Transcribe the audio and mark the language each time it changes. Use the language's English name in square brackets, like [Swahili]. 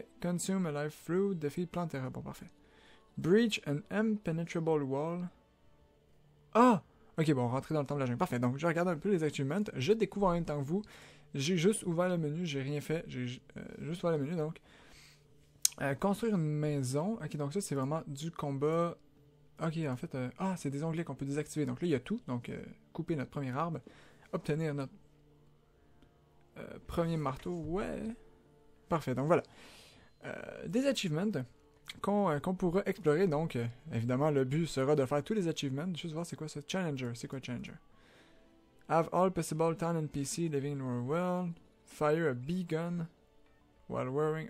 [English] Consume a life fruit, defeat plant terra. [French] Bon, parfait. [English] Breach an impenetrable wall. Ah! [French] Ok, bon, rentrer dans le temple de la jungle. Parfait, donc je regarde un peu les achievements. Je découvre en même temps que vous. J'ai juste ouvert le menu, j'ai rien fait. J'ai juste ouvert le menu, donc. Construire une maison. Ok, donc ça, c'est vraiment du combat. Ok, en fait, c'est des onglets qu'on peut désactiver. Donc là, il y a tout. Donc, couper notre premier arbre. Obtenir notre premier marteau. Ouais. Parfait, donc voilà. Des achievements qu'on pourra explorer. Donc, évidemment, le but sera de faire tous les achievements. Juste voir c'est quoi ça. Challenger. C'est quoi Challenger? [English] Have all possible town NPC living in our world. Fire a bee gun while wearing.